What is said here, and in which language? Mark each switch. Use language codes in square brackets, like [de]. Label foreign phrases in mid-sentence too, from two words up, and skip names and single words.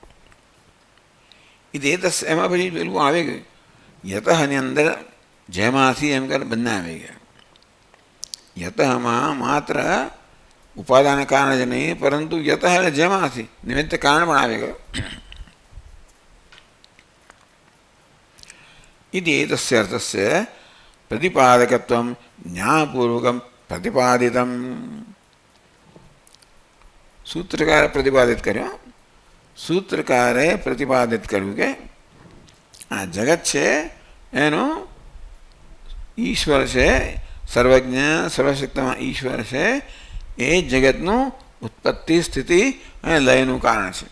[gu] એમાં પછી પેલું આવી ગયું યતઃની અંદર જેમાંથી એમ કરે બંને આવી ગયા. યતઃમાં માત્ર ઉપાદાન કારણ જ નહીં, પરંતુ યતઃ એટલે જેમાંથી નિમિત્ત કારણ પણ આવી ગયો. [sa] इति एतस्य अर्थस्य प्रतिपादकत्वं न्यायपूर्वकं प्रतिपादितं. [gu] સૂત્રકારે પ્રતિપાદિત કર્યો. સૂત્રકારે પ્રતિપાદિત કર્યું કે આ જગત છે એનો ઈશ્વર છે સર્વજ્ઞ સર્વશક્તિમાં ઈશ્વર છે એ જગતનું ઉત્પત્તિ સ્થિતિ અને લયનું કારણ છે.